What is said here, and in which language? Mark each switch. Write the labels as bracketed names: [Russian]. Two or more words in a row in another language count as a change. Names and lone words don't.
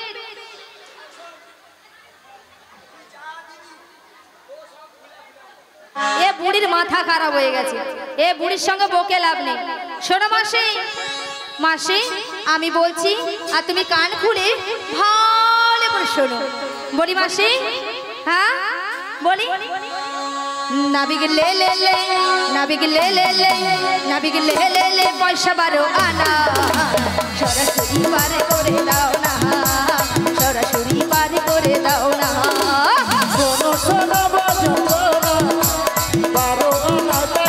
[Bangla] এ বুড়ির মাথা খারাপ হয়ে গেছে, এ বুড়ির সঙ্গে বকে লাভ নেই। শোনো মাসি, মাসি আমি বলছি আর তুমি কান খুলে ভালো করে শোনো। বলি মাসি, হ্যাঁ বলি, নাবিক লে লে লে, নাবিক লে লে লে, নাবিক লে লে লে, পয়সা 12 আনা, সরাসরি পার করে দাও না, সরাসরি পার করে দাও না। শোনো শোনো বাজো না, 12 আনা